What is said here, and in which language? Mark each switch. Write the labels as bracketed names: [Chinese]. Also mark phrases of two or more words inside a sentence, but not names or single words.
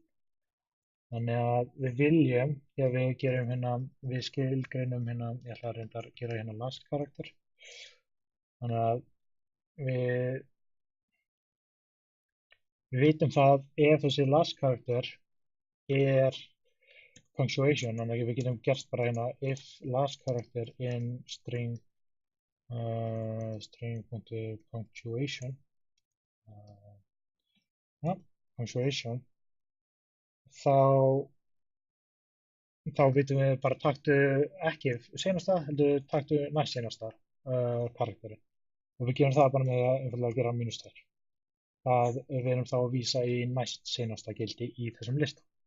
[Icelandic] Þannig að við viljum, þegar við gerum hérna, við skilgreinum hérna, ég ætla að reynda að gera hérna [English] last karakter. [Icelandic] Þannig að við vitum það ef þessi [English] last karakter [Icelandic] er punctuation, þannig að við getum gert bara hérna [English] if last karakter in string string.punctuation punctuation [Icelandic] þá vitum við bara taktu ekki seinasta, heldur taktu næst seinasta karakteri og við gerum það bara með að einfallega gera -2. Það við erum þá að vísa í næst seinasta gildi í þessum lista.